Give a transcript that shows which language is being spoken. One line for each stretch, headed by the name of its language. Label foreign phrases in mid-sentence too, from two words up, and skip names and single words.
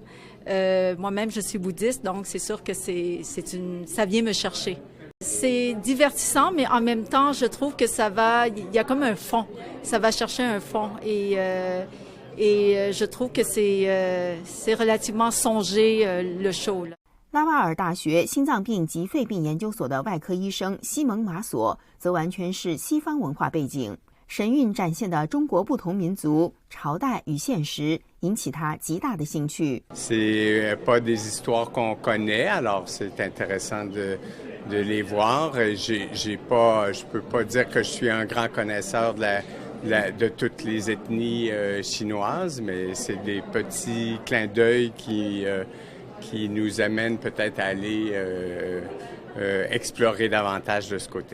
French: Moi-même, je suis bouddhiste, donc c'est sûr que ça vient me chercher. C'est divertissant, mais en même temps, je trouve que il y a comme un fond. Ça va chercher un fond et je trouve que c'est relativement songé le show.
Chinese: 拉瓦尔大学心脏病及肺病研究所的外科医生西蒙马索则完全是西方文化背景，神韵展现的中国不同民族、朝代与现实引起他极大的兴趣。
French: C'est pas des histoires qu'on connaît, alors c'est intéressant de les voir. Je peux pas dire que je suis un grand connaisseur de toutes les ethnies chinoises, mais c'est des petits clins d'œil qui nous amènent peut-être à aller explorer davantage de ce côté.